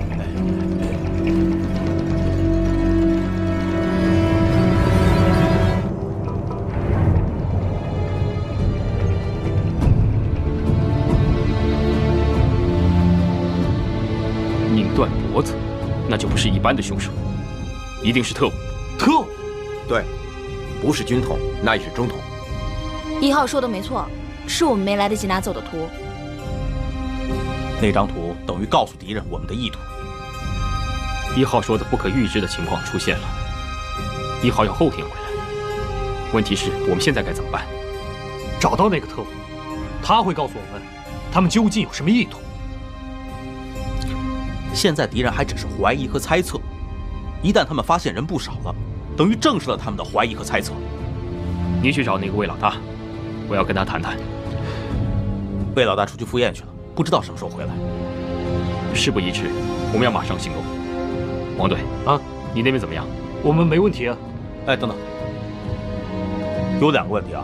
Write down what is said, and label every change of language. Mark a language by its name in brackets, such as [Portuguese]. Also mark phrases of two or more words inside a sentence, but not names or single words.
[Chinese] 斷脖子，那就不是一般的兇手，一定是特務。特務？對，不是軍統，那也是中統。 1 號說的沒錯，是我們沒來得及拿走的圖。那張圖等於告訴敵人我們的意圖。 1號說的不可預知的情況出現了，1號要後天回來。問題是我們現在該怎麼辦？找到那個特務，他會告訴我們，他們究竟有什麼意圖。現在敵人還只是懷疑和猜測，一旦他們發現人不少了，等於證實了他們的懷疑和猜測。你去找那個魏老大， 我要跟他谈谈。魏老大出去赴宴去了，不知道什么时候回来。事不宜迟，我们要马上行动。王队啊，你那边怎么样？我们没问题啊。哎，等等，有2个问题啊。